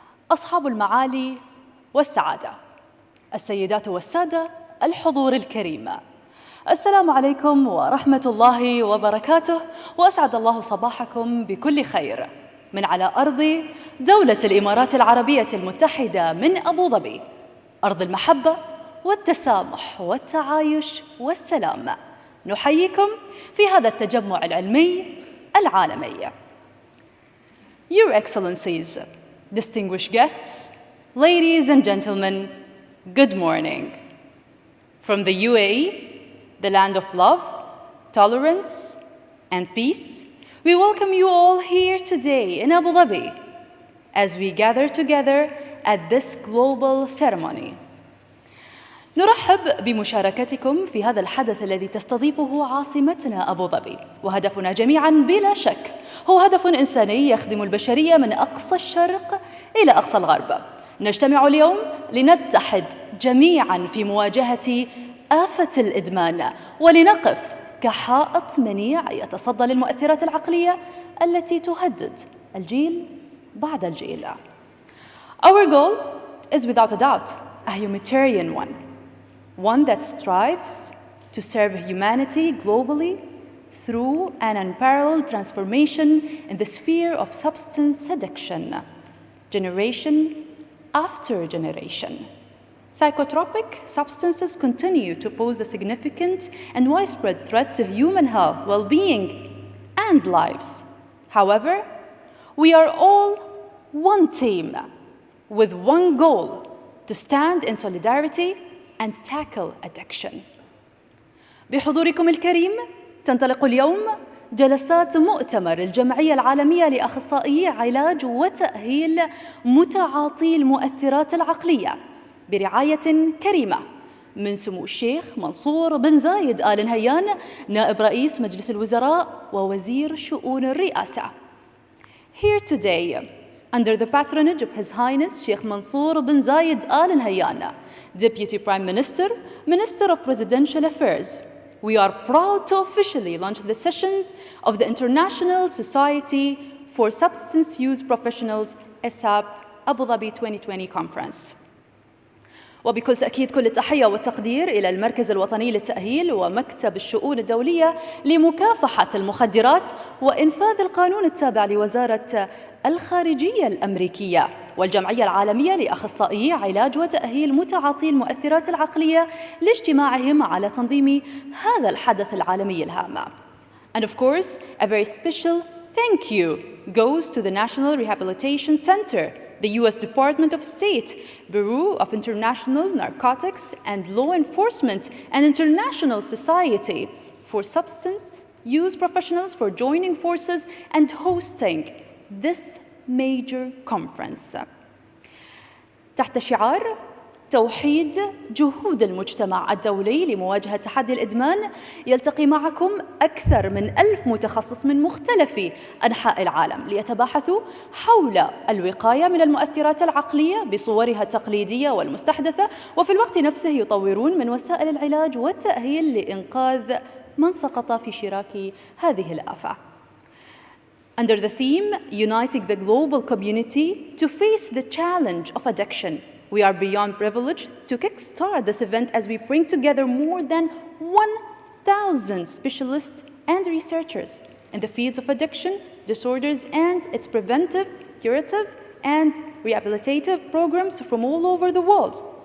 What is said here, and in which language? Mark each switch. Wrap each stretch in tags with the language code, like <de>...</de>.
<ar>أصحاب المعالي والسعادة، السيدات والسادة، الحضور الكريم، السلام عليكم ورحمة الله وبركاته، وأسعد الله صباحكم بكل خير من على أرض دولة الإمارات العربية المتحدة من أبو ظبي، أرض المحبة والتسامح والتعايش والسلام. نحييكم في هذا التجمع العلمي العالمي.</ar> <en>Your Excellencies, distinguished guests, ladies and gentlemen, good morning. From the UAE, the land of love, tolerance, and peace, we welcome you all here today in Abu Dhabi as we gather together at this global ceremony.</en> <ar>نرحب بمشاركتكم في هذا الحدث الذي تستضيفه عاصمتنا أبو ظبي، وهدفنا جميعاً بلا شك هو هدف إنساني يخدم البشرية من أقصى الشرق إلى أقصى الغرب. نجتمع اليوم لنتحد جميعاً في مواجهة آفة الإدمان، ولنقف كحائط منيع يتصدى للمؤثرات العقلية التي تهدد الجيل بعد الجيل.</ar> <en>Our goal is without a doubt a humanitarian one that strives to serve humanity globally through an unparalleled transformation in the sphere of substance addiction, generation after generation. Psychotropic substances continue to pose a significant and widespread threat to human health, well-being, and lives. However, we are all one team with one goal: to stand in solidarity and tackle addiction.</en> <ar>بحضوركم الكريم تنطلق اليوم جلسات مؤتمر الجمعية العالمية لأخصائيي علاج وتأهيل متعاطي المؤثرات العقلية برعاية كريمة من سمو الشيخ منصور بن زايد آل نهيان، نائب رئيس مجلس الوزراء ووزير شؤون الرئاسة.</ar> <en>Here today, under the patronage of His Highness Sheikh Mansour bin Zayed Al Nahyan, Deputy Prime Minister, Minister of Presidential Affairs, we are proud to officially launch the sessions of the International Society for Substance Use Professionals ISSUP Abu Dhabi 2020 Conference.</en> <ar>وبكل تأكيد كل التحية والتقدير إلى المركز الوطني للتأهيل ومكتب الشؤون الدولية لمكافحة المخدرات وإنفاذ القانون التابع لوزارة الخارجية الأمريكية والجمعية العالمية لأخصائيي علاج وتأهيل متعاطي المؤثرات العقلية لاجتماعهم على تنظيم هذا الحدث العالمي الهام.</ar> <en>And of course, a very special thank you goes to the National Rehabilitation Center, the U.S. Department of State, Bureau of International Narcotics and Law Enforcement, and International Society for Substance Use Professionals for joining forces and hosting this major conference.</en> <ar>تحت شعار توحيد جهود المجتمع الدولي لمواجهة تحدي الإدمان، يلتقي معكم أكثر من 1000 متخصص من مختلف أنحاء العالم ليتباحثوا حول الوقاية من المؤثرات العقلية بصورها التقليدية والمستحدثة، وفي الوقت نفسه يطورون من وسائل العلاج والتأهيل لإنقاذ من سقط في شراك هذه الآفة.</ar> <en>Under the theme, Uniting the Global Community to Face the Challenge of Addiction, we are beyond privileged to kickstart this event as we bring together more than 1,000 1,000 specialists and researchers in the fields of addiction, disorders, and its preventive, curative, and rehabilitative programs from all over the world.</en>